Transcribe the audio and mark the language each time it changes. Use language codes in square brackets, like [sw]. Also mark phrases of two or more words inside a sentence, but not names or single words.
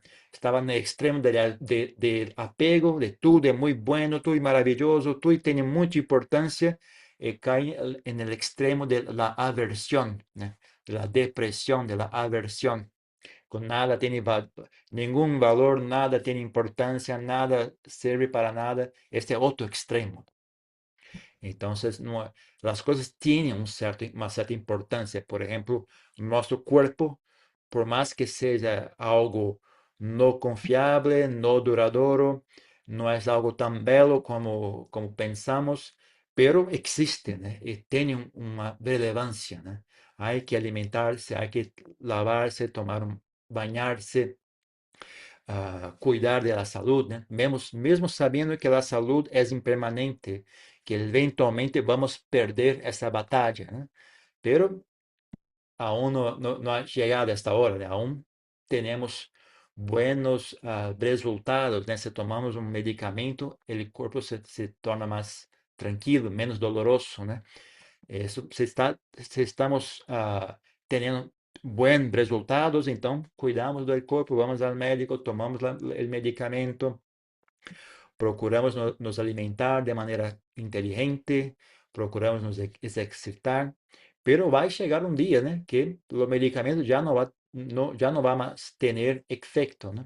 [pt] Estava no extremo de apego, de tudo é muito bueno, tudo é maravilhoso, tudo tem muita importância, e cai no extremo da aversión, né? Da depressão, da aversão. Com nada tem nenhum valor, nada tem importância, nada serve para nada. Este é outro extremo. [es] Entonces, las cosas tienen una cierta importancia. Por ejemplo, nuestro cuerpo, por más que sea algo no confiable, no duradero, no es algo tan bello como pensamos, pero existe, ¿no? Y tiene una relevancia, ¿no? hay que alimentarse, hay que lavarse, bañarse, cuidar de la salud, [pt] né? Mesmo sabendo que a saúde é impermanente, que eventualmente vamos perder essa batalha, né? [es] Pero aún no ha llegado esta hora, né? Aún tenemos buenos resultados, [pt] né? Se tomamos um medicamento, o corpo se torna mais tranquilo, menos doloroso, né? Isso, se estamos tendo bons resultados, então cuidamos do corpo, vamos ao médico, tomamos o medicamento, procuramos nos alimentar de maneira inteligente, procuramos nos exercitar, pero vai chegar um dia, né, que o medicamento já não vai mais ter efeito, né?